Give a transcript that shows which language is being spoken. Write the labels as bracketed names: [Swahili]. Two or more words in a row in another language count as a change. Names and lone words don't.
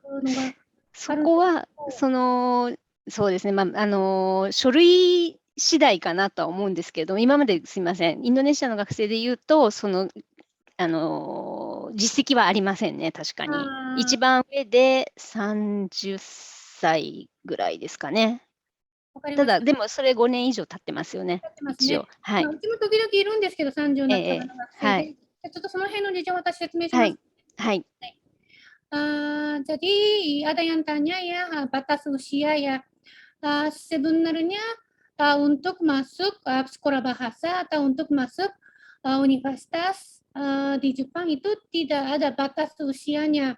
[Japanese] そこは、そうですね、書類次第かなとは思うんですけれども、今まですみません、インドネシアの学生でいうと、実績はありませんね、確かに。一番上で30歳ぐらいですかね。ただ、でもそれ5年以上経ってますよね。一応。うちも時々いるんですけど、30になった方が学生で。ちょっとその辺の事情を私説明します。 [Indonesian] Jadi ada yang tanya ya, batas usia ya. Sebenarnya untuk masuk sekolah bahasa atau untuk masuk universitas di Jepang itu tidak ada batas usianya.